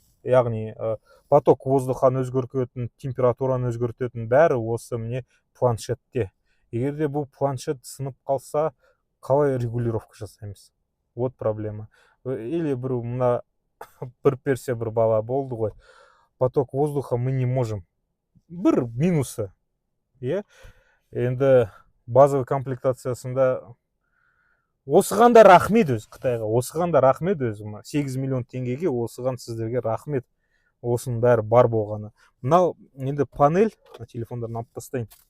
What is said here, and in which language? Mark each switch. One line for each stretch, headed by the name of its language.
Kazakh: Яғни поток воздуханы өзгертетін, температураны өзгертетін бәрі осы міне планшетте. Егерде бұл планшет сынып қалса, қалай регулировка жасаймыз?
Russian: Вот проблема.
Kazakh: Или мына бір персе бір бала болды ғой.
Russian: Поток воздуха мы не можем.
Kazakh: Бір минусы. Енді базовый комплектациясында осыған да рахмет өз Қытайға. Осыған да рахмет өзім. 8 миллион теңгеге осыған сіздерге рахмет. Осының бәрі бар болғаны. Мынау енді панель, телефондарын алып тастайын.